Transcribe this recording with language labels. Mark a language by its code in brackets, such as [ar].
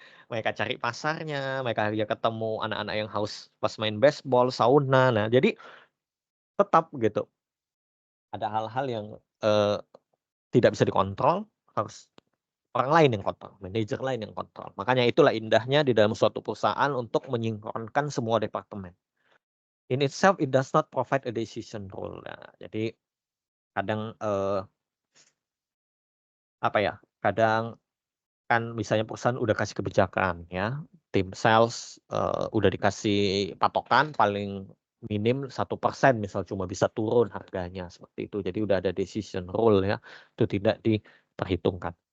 [id] Mereka cari pasarnya, mereka ya ketemu anak-anak yang haus pas main baseball, sauna. Nah, jadi tetap gitu. Ada hal-hal yang tidak bisa dikontrol, harus orang lain yang kontrol, manajer lain yang kontrol. Makanya itulah indahnya di dalam suatu perusahaan untuk menyinkronkan semua departemen. [en] In itself, it does not provide a decision rule. [id] Nah, jadi kadang apa ya? Kadang kan misalnya perusahaan udah kasih kebijakan ya, tim sales udah dikasih patokan paling minim 1% misal cuma bisa turun harganya seperti itu. Jadi udah ada decision rule ya, itu tidak diperhitungkan.